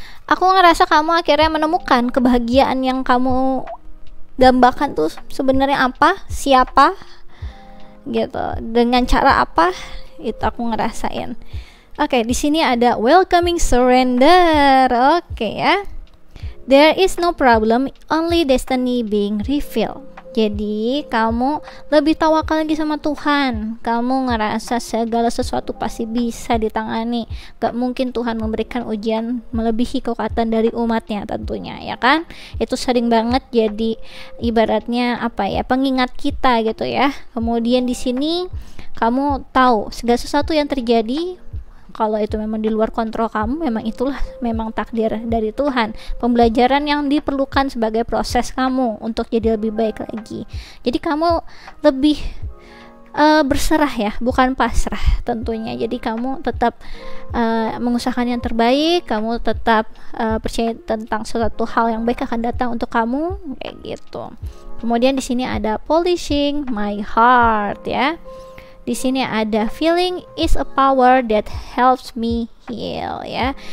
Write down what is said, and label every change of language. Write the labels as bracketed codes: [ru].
[id] Aku ngerasa kamu akhirnya menemukan kebahagiaan yang kamu dambakan tuh sebenarnya apa, siapa, gitu, dengan cara apa, itu aku ngerasain. Oke, di sini ada welcoming surrender. Oke ya. [en] There is no problem, only destiny being revealed. [id] Jadi kamu lebih tawakal lagi sama Tuhan. Kamu ngerasa segala sesuatu pasti bisa ditangani. Gak mungkin Tuhan memberikan ujian melebihi kekuatan dari umatnya tentunya, ya kan? Itu sering banget jadi ibaratnya pengingat kita gitu ya. Kemudian di sini kamu tahu segala sesuatu yang terjadi, kalau itu memang di luar kontrol kamu, memang takdir dari Tuhan, pembelajaran yang diperlukan sebagai proses kamu untuk jadi lebih baik lagi. Jadi kamu lebih berserah ya, bukan pasrah tentunya. Jadi kamu tetap mengusahakan yang terbaik, kamu tetap percaya tentang suatu hal yang baik akan datang untuk kamu, kayak gitu. Kemudian di sini ada [en] polishing my heart [id] ya. Di sini ada [en] feeling is a power that helps me heal ya.